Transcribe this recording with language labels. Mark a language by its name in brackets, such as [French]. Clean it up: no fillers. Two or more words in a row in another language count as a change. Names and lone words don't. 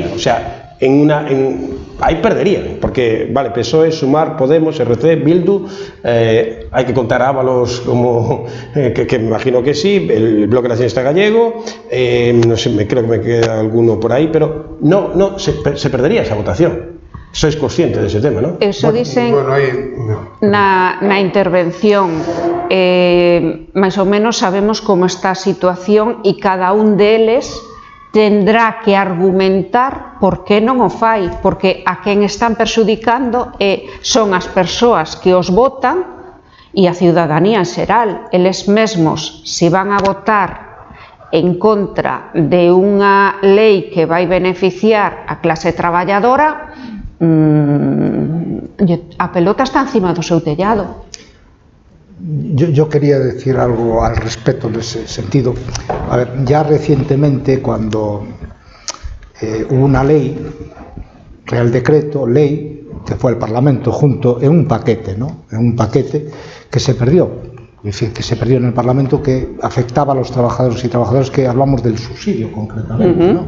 [Spanish] O sea, ahí perderían, porque, vale, PSOE, Sumar, Podemos, RC, Bildu, hay que contar a Ábalos como, que me imagino que sí, el Bloque Nacionalista Gallego, no sé, creo que me queda alguno por ahí, pero se perdería esa votación. Sois conscientes de ese tema, ¿no? [Galician] Eso dicen na intervención, máis ou menos sabemos como está a situación e cada un deles tendrá que argumentar por que non o fai, porque a quen están perxudicando son as persoas que os votan e a ciudadanía en xeral. Eles mesmos, se van a votar en contra de unha lei que vai beneficiar a clase traballadora, a pelota está encima do seu tellado. [Spanish] Yo quería decir algo al respecto en ese sentido. A ver, ya recientemente, cuando hubo una ley, Real Decreto, ley, que fue al Parlamento junto en un paquete, ¿no? En un paquete que se perdió. Es decir, que se perdió en el Parlamento, que afectaba a los trabajadores y trabajadoras, que hablamos del subsidio concretamente, ¿no?